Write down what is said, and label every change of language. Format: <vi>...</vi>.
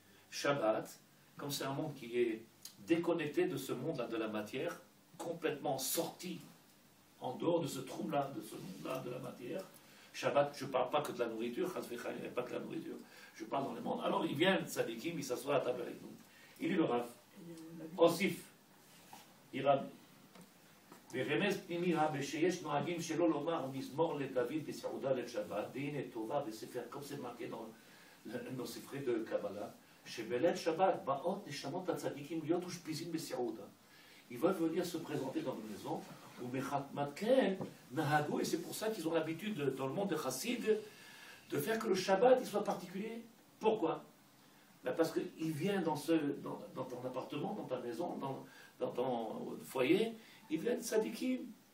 <fr>Shabbat, comme c'est un monde qui est déconnecté de ce monde-là, de la matière, complètement sorti en dehors de ce trou-là, de ce monde-là, de la matière. Shabbat, je ne parle pas que de la nourriture, il n'y a pas que la nourriture, je parle dans le monde. Alors il vient, Tzadikim, il s'assoit à la table avec nous. Il dit le Rav, Osif, Iran.</fr> <he>ורמז פנימי שיש נוהגים שלא לומר מזמור לדוד בסעודה לשבת, והנה טובה בספר,</he> <fr>comme c'est marqué dans nos</fr> <he>ספרי de Kabbalah, שבליל שבת באות נשמות הצדיקים להיות אושפיזים בסעודה.</he> <fr>Ils veulent venir se présenter dans une maison, ou Mechatmatken, Nahagou, et c'est pour ça qu'ils ont l'habitude, dans le monde de Chassid, de faire que le Shabbat il soit particulier. Pourquoi? Ben parce qu'il vient dans ton appartement, dans ta maison, dans ton foyer, ils viennent tzadikim.</fr>